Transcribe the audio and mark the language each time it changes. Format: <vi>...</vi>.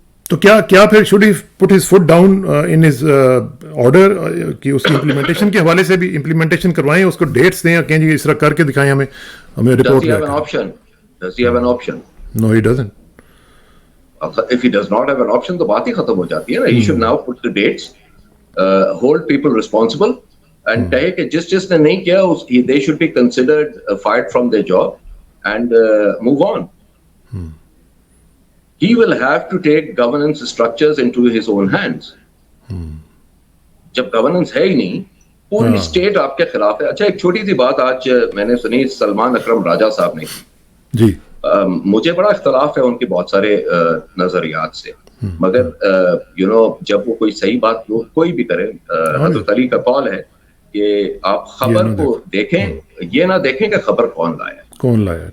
<ur>تو کیا پھر</ur> <en>should he put his foot down in his order</en> <ur>کہ اس کی امپلیمنٹیشن کے حوالے سے بھی امپلیمنٹیشن کروائیں, اس کو ڈیٹس دیں, کہیں جی اس طرح کر کے دکھائیں ہمیں report.</ur> <en>Does he have an option? No, he doesn't. If he does not have an option</en> <ur>تو بات ہی ختم ہو جاتی ہے نا.</ur> <en>He should now put the dates, hold people responsible and</en> <ur>کہے کہ جس نے نہیں کیا</ur> <en>they should be considered fired from their job and move on. He will have to take governance structures into his own hands.</en> <ur>جب governance ہے ہی نہیں, پوری اسٹیٹ آپ کے خلاف ہے. اچھا, ایک چھوٹی سی بات آج میں نے سنی سلمان اکرم راجہ صاحب نے جی. مجھے بڑا اختلاف ہے ان کے بہت سارے نظریات سے, مگر جب وہ کوئی صحیح بات کوئی بھی کرے, حضرت علی کا قول ہے کہ آپ خبر کو دیکھیں, یہ نہ دیکھیں کہ خبر کون لایا.</ur>